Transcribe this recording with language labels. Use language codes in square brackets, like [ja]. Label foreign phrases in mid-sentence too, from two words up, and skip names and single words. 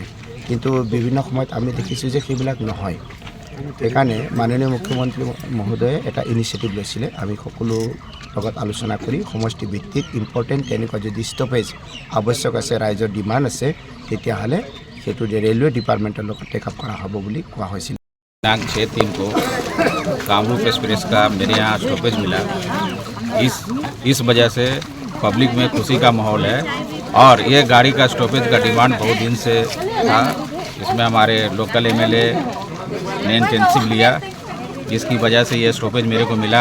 [as] কিন্তু বিভিন্ন সময়ত আমি দেখিছোঁ যে সেইবিলাক নহয়। সেইকাৰণে মাননীয় মুখ্যমন্ত্ৰী মহোদয়ে এটা ইনিচিয়েটিভ লৈছিলে। আমি সকলো লগত আলোচনা কৰি সমষ্টি ভিত্তিক ইম্পৰ্টেণ্ট তেনেকুৱা যদি ষ্টপেজ আৱশ্যক আছে, ৰাইজৰ ডিমাণ্ড আছে, তেতিয়াহ'লে সেইটো [en] railway department [as] লগত [en] take up [as] কৰা হ'ব বুলি কোৱা হৈছিল। [hi] दिनांक 6/3 को कामरूप एक्सप्रेस का मेरे यहाँ स्टॉपेज मिला। इस वजह से पब्लिक में खुशी का माहौल है और ये गाड़ी का स्टॉपेज का डिमांड बहुत दिन से था। इसमें हमारे [en] local MLA [hi] ने इंटेंसिव लिया, जिसकी वजह से ये स्टॉपेज मेरे को मिला।